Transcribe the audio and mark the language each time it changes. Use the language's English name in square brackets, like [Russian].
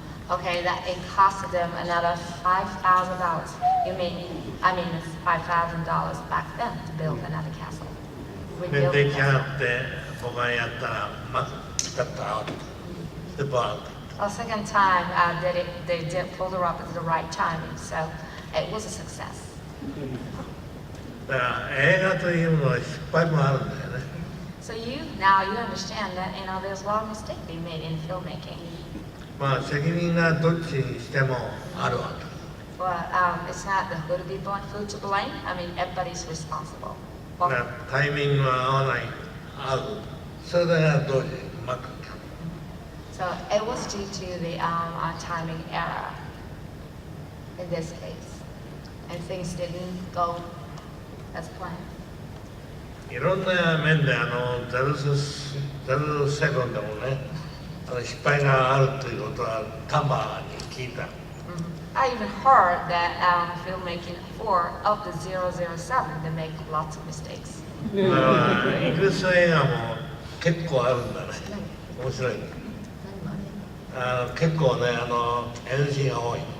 [English] Okay, that it costed them another $5,000. It's $5,000 back then to build another castle. [Japanese] で、 [English] Rebuild [Japanese] 出 [English] the [Japanese] 来 [English] castle. [Japanese] 上がって僕がやったらまず使ったらでバーンと。 [English] A second time, they did pull the rope at the right timing, so it was a success. [Japanese] だから映画というのは失敗もあるんだよね。 [English] So now you understand that there's a lot of mistakes being made in filmmaking. [Japanese] まあ責任がどっちにしてもあるわけ。 [English] But it's not the who to be blamed, who to blame. Everybody's responsible. [Japanese] だからタイミングが合わない、合う。それが同時にうまくいく。 [English] So it was due to the timing error in this case, and things didn't go as planned. [Japanese] いろんな面で007でもね、失敗があるということはタンバーに聞いた。 [English] I even heard that filmmaking for of the 007 they make lots of mistakes. [Japanese] だからイギリス映画も結構あるんだね。面白い。結構ね、NG が多い。